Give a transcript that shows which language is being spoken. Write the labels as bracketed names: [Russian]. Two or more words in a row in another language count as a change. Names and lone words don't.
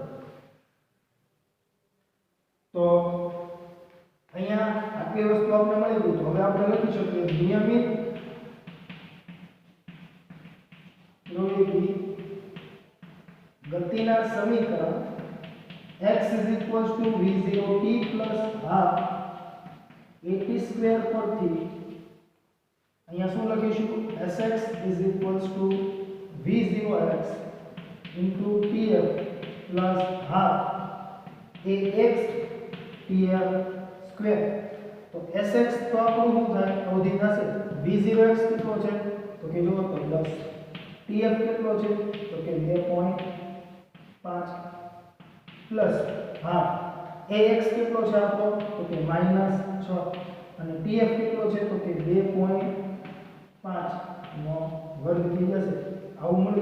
[Gujarati] તો અહીંયા આટલી વસ્તુ આપણે મળી ગઈ. તો હવે આપણે લખી શકીએ નિયમિત પ્રવેગી ગતિના સમીકરણ [English] x is equals to v0t plus half at square [Gujarati] પરથી અહીંયા શું લખીશું [English] sx is equals to v0x into tf plus half ax tf square. [Gujarati] તો sx તો આપણું શું થાય અવધિ થશે v0x કેટલો છે તો કે જો તો 10 tf કેટલો છે તો કે 2.5 [English] plus half [Gujarati] ax કેટલો છે આપણો તો કે -6 અને tf કેટલો છે તો કે 2.5 નો વર્ગ થઈ જશે આવું મળી